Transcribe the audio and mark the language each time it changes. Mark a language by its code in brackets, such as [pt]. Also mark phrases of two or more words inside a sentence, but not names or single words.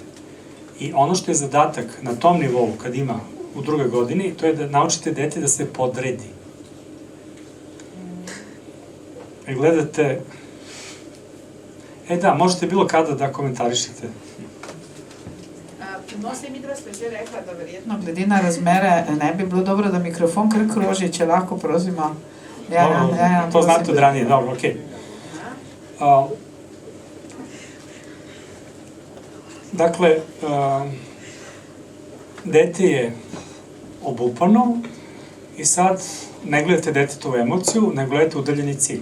[sr] I ono što je zadatak na tom nivou, kad ima u 2. godini, to je da naučite dete da se podredi. I gledate... da, možete bilo kada da komentarišete. [sl] No, se mi sva že rekla, da verjetno glede na razmere ne bi bilo dobro, da mikrofon kar kroži, če lahko prosimo. [sr] To znate od ranije, dobro, okej. Dakle, dete je obupano i sad ne gledate detetu emociju, ne gledate udaljeni cilj.